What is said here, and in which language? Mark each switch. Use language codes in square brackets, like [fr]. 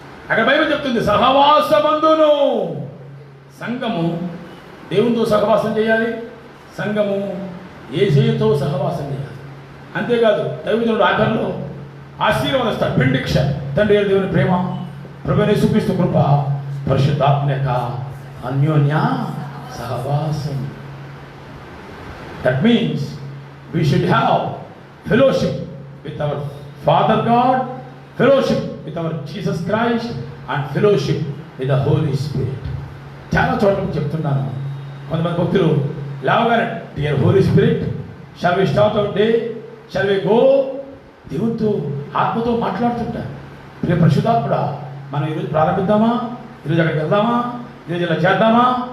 [te] అక్కడ బైబిల్ చెప్తుంది, సహవాసమందును సంఘము దేవునితో సహవాసం చేయాలి, సంఘము యేసుతో సహవాసం చేయాలి. అంతేకాదు దైవజనుడు ఆఖరిలో ఆశీర్వాదిస్తాడు. బెండిక్షన్, తండ్రి దేవుని ప్రేమ, ప్రభువైన యేసుక్రీస్తు కృప, పరిశుద్ధాత్మ యొక్క అన్యోన్య సహవాసం. [en] That means we should have fellowship with our Father God, fellowship with our Jesus Christ, and fellowship with the Holy Spirit. [te] చాలా చోట్ల చెప్తున్నాను. కొంతమంది భక్తులు లేవగానే [en] dear Holy Spirit shall we start our day, shall we go, [te] దేవునితో ఆత్మతో మాట్లాడుతుంటారు. ప్రియ పరిశుద్ధాత్ముడా, మనం ఈరోజు ప్రారంభిద్దామా, ఈరోజు అక్కడికి వెళ్దామా, ఈరోజు ఇలా చేద్దామా?